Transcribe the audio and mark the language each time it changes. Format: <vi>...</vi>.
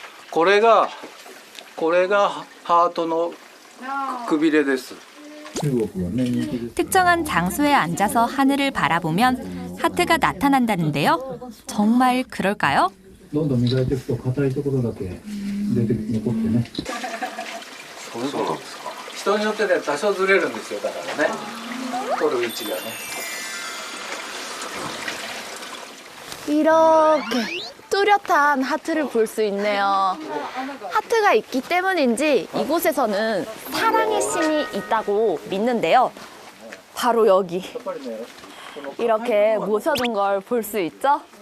<ja>これがハートのくびれです。</ja> <ko>특정한 장소에 앉아서 하늘을 바라보면 하트가 나타난다는데요. 정말 그럴까요?</ko> <ja>どんどん磨いていくと硬いところだけ出て残ってね。そういうことですか。人によってね多少ずれるんですよ。だからね取る位置がね。</ja> <ko>이렇게 뚜렷한 하트를 볼 수 있네요. 하트가 있기 때문인지 이곳에서는 사랑의 신이 있다고 믿는데요. 바로 여기 이렇게 모셔둔 걸 볼 수 있죠?</ko>